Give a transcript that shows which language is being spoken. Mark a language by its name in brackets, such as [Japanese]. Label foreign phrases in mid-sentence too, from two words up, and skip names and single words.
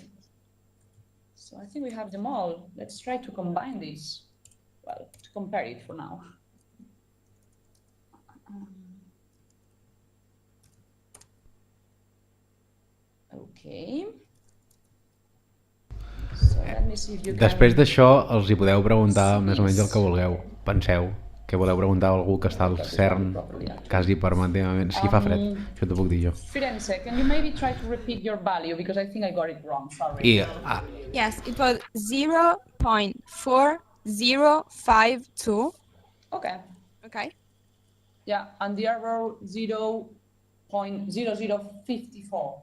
[English] So I think we have them all. Let's try to combine these. Well, to compare it for now. Okay. So let me see if you can... [Catalan] Després d'això, els hi podeu preguntar més o menys el que vulgueu. Penseu que voleu preguntar a algú que està al CERN quasi permanentment. Si fa fred, això t'ho puc dir jo. [English] Firenze, can you maybe try to repeat your value because I think I got it wrong, sorry. Yes, it was 0.4052. Okay. Okay. Yeah, and the error 0.0054.